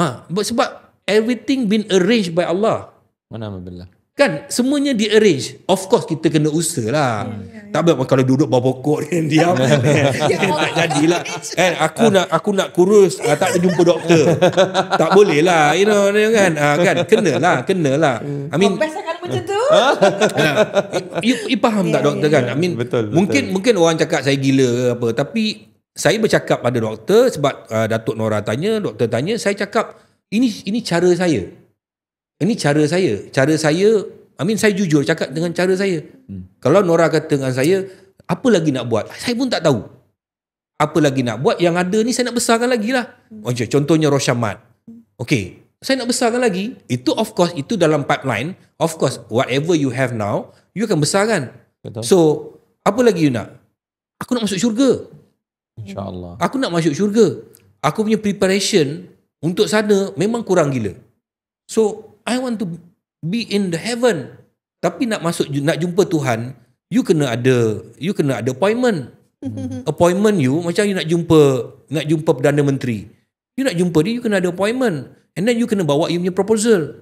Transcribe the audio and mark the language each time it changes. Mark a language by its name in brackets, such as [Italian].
[Malay] Sebab [English] everything been arranged by Allah. [Malay] Mana billah. Kan semuanya di-arrange. Of course kita kena usaha lah. Tak boleh kalau duduk bawah pokok dia diam. Tak jadilah. Aku nak kurus, tak jumpa doktor. Tak boleh lah, you know kan. Kenalah. I mean, best akan macam tu. you faham tak doktor kan? I mean, betul. Mungkin orang cakap saya gila ke apa, tapi saya bercakap pada doktor sebab Datuk Nora tanya, doktor tanya, saya cakap ini cara saya. Ini cara saya. Cara saya, saya jujur cakap dengan cara saya. Kalau Nora kata dengan saya, apa lagi nak buat? Saya pun tak tahu. Apa lagi nak buat? Yang ada ni saya nak besarkan lagi lah. Contohnya Roshamat. Okay, saya nak besarkan lagi. Itu of course, itu dalam pipeline. [English] Of course, whatever you have now, [Malay] you akan besarkan. Betul. So, apa lagi you nak? Aku nak masuk syurga. InsyaAllah. Aku nak masuk syurga. Aku punya preparation untuk sana memang kurang gila. [English] So, I want to be in the heaven. [Malay] Tapi nak jumpa Tuhan, you kena ada appointment. Appointment you macam you nak jumpa Perdana Menteri. You nak jumpa dia, you kena ada appointment. And then you kena bawa you punya proposal.